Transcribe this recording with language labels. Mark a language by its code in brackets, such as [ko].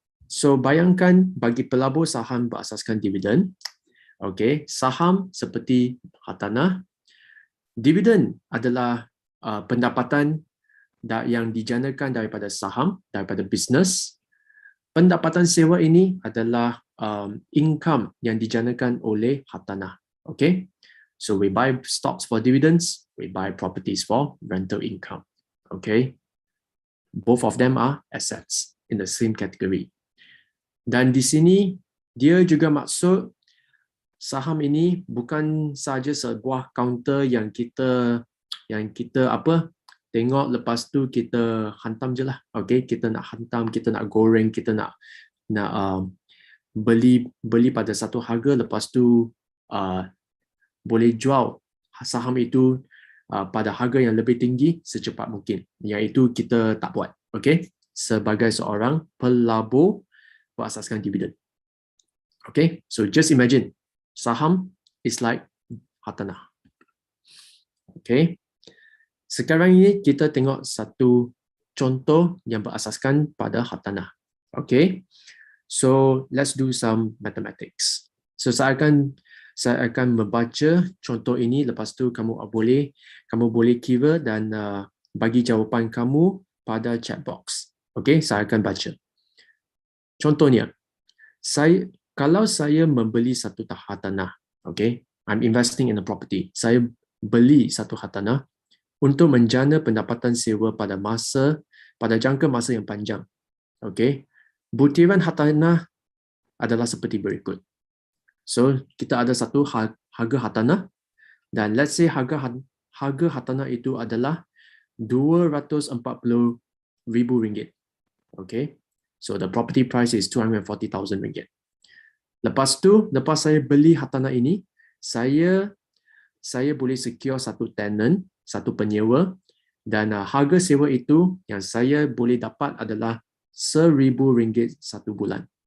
[ms] So bayangkan bagi pelabur saham berasaskan dividen, okay, saham seperti hartanah, dividen adalah pendapatan yang dijanakan daripada saham, daripada bisnes. Pendapatan sewa ini adalah income yang dijanakan oleh hartanah. Okay. [en] So we buy stocks for dividends, we buy properties for rental income. Okay, both of them are assets in the same category. [ms] Dan di sini dia juga maksud saham ini bukan saja sebuah kaunter yang kita tengok lepas tu kita hantam je lah. Okay, kita nak hantam, kita nak goreng, kita nak beli pada satu harga, lepas tu boleh jual saham itu pada harga yang lebih tinggi secepat mungkin. Yang itu kita tak buat. Okay, sebagai seorang pelabur berasaskan dividen. [en] Okay, so just imagine saham is like hartanah. [ms] Okay, sekarang ini kita tengok satu contoh yang berasaskan pada hartanah. [en] Okay, so let's do some mathematics. [ms] So saya akan saya akan membaca contoh ini, lepas tu kamu boleh kira dan bagi jawapan kamu pada chat box. Okey, saya akan baca. Contohnya, kalau saya membeli satu hartanah, okay, [en] I'm investing in a property. [ms] Saya beli satu hartanah untuk menjana pendapatan sewa pada jangka masa yang panjang. Okay, butiran hartanah adalah seperti berikut. So, kita ada satu harga hartanah dan [en] let's say [ms] harga hartanah itu adalah RM240,000. [en] Okay, so the property price is RM240,000. [ms] Lepas saya beli hartanah ini, saya boleh secure satu tenant, satu penyewa, dan harga sewa itu yang saya boleh dapat adalah RM1,000 satu bulan.